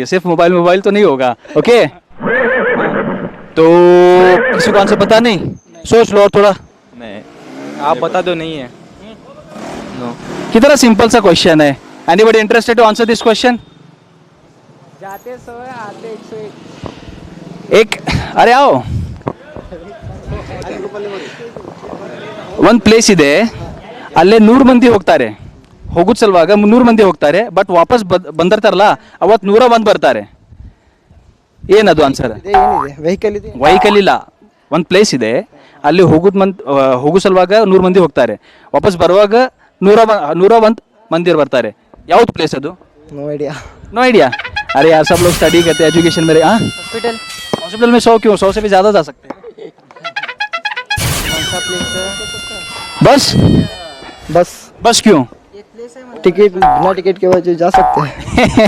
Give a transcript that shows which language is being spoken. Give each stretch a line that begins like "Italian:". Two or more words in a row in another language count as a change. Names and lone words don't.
Hindi: सिर्फ मोबाइल तो नहीं होगा। ओके, तो किसी को आंसर पता नहीं? सोच लो और थोड़ा। नहीं, आप बता दो। नहीं है। नो। कितना सिंपल सा क्वेश्चन है।
English: anybody interested to answer this question?
Hindi: जाते 100 है, आते 101। एक, अरे आओ।
Kannada: ಒಂದು ಪ್ಲೇಸ್ ಇದೆ, ಅಲ್ಲೇ 100 ಮಂದಿ ಹೋಗ್ತಾರೆ, ಹೋಗುದ್ ಸಲುವಾಗ 100 ಮಂದಿ ಹೋಗ್ತಾರೆ, ಬಟ್ ವಾಪಸ್ ಬಂದಿರ್ತಾರಲ್ಲ ಅವತ್ತು 101 ಬರ್ತಾರೆ. ಏನದು ಆನ್ಸರ್? ವೆಹಿಕಲ್ ಇಲ್ಲ, ಒಂದು ಪ್ಲೇಸ್ ಇದೆ, ಅಲ್ಲಿ ಹೋಗೋ ಸಲುವಾಗ 100 ಮಂದಿ ಹೋಗ್ತಾರೆ, ವಾಪಸ್ ಬರುವಾಗ 101 ಮಂದಿ ಬರ್ತಾರೆ. ಯಾವ್ದು ಪ್ಲೇಸ್ ಅದು?
English: no idea.
Hindi: अरे यार, सब लोग स्टडी करते हैं, एजुकेशन में। हाँ, हॉस्पिटल में 100 क्यों? 100 से भी ज़्यादा जा सकते हैं। बस क्यों? टिकट, बिना टिकट के वजह जा सकते हैं।